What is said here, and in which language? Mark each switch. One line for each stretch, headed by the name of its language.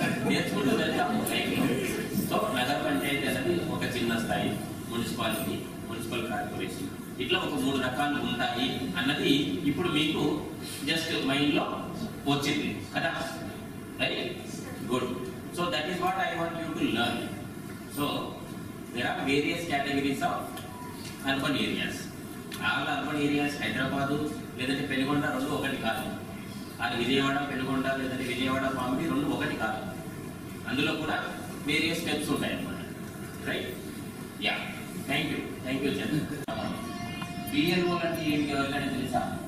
Telugu: నేర్చుకుంటూ వెళ్తాము లైఫ్లో. సో నగర పంచాయతీ అనేది ఒక చిన్న స్థాయి, మున్సిపాలిటీ, మున్సిపల్ కార్పొరేషన్, ఇట్లా ఒక 3 రకాలు ఉంటాయి అన్నది ఇప్పుడు మీకు జస్ట్ మైండ్లో వచ్చింది కదా, right?
English: Good. So that is what I want you to learn. So there are various categories of urban areas. All urban areas,
Telugu: Hyderabad, లేదంటే పెనుగొండ రెండు ఒకటి కాదు. అది విజయవాడ పెనుగొండ లేదంటే విజయవాడ పాంబి రెండు ఒకటి కాదు. అందులో కూడా వేరియస్ స్టెప్స్ ఉంటాయి అన్నమాట, right? Yeah,
English: thank you
Telugu: Chandra. BLO అంటే ఏంటి ఎవరికైనా తెలుసా?